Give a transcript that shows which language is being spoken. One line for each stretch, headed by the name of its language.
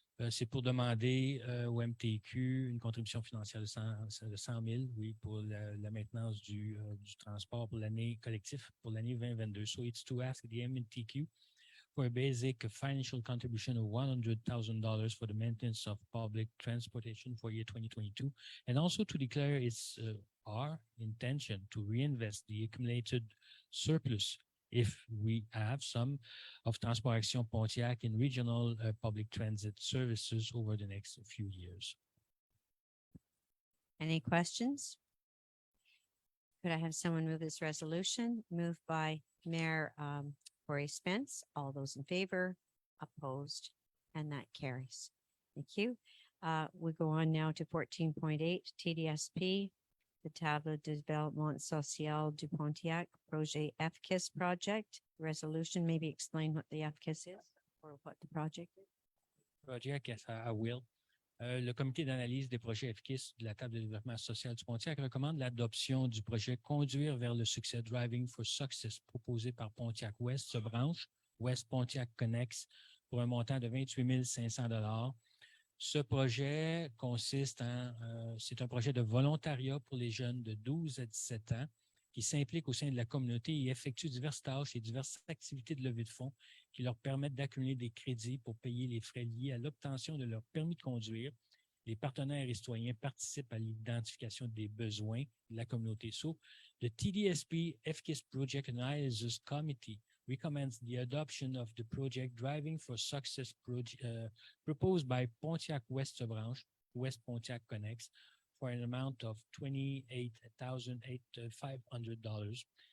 French: C'est pour demander au MTQ une contribution financière de 100 000, oui, pour la maintenance du transport pour l'année collectif, pour l'année 2022.
English: So it's to ask the MTQ for a basic financial contribution of $100,000 for the maintenance of public transportation for year 2022, and also to declare its our intention to reinvest the accumulated surplus, if we have some, of Transport Action Pontiac in regional public transit services over the next few years. Any questions? Could I have someone move this resolution? Moved by Mayor Corey Spence. All those in favor? Opposed? And that carries. Thank you. We go on now to 14.8 TDSP. The Table de Développement Social du Pontiac Projet FKIS project resolution. Maybe explain what the FKIS is or what the project is. Project, yes, I will.
French: Le comité d'analyse des projets FKIS de la Table de développement social du Pontiac recommande l'adoption du projet Conduire vers le succès Driving for Success proposé par Pontiac West, branche West Pontiac Connex pour un montant de 28 500 $. Ce projet consiste c'est un projet de volontariat pour les jeunes de 12 à 17 ans qui s'impliquent au sein de la communauté et effectuent diverses tâches et diverses activités de levée de fonds qui leur permettent d'accumuler des crédits pour payer les frais liés à l'obtention de leur permis de conduire. Les partenaires et citoyens participent à l'identification des besoins de la communauté.
English: So, the TDSP FKIS Project Analysis Committee recommends the adoption of the project Driving for Success proposed by Pontiac West Branch, West Pontiac Connex, for an amount of $28,500.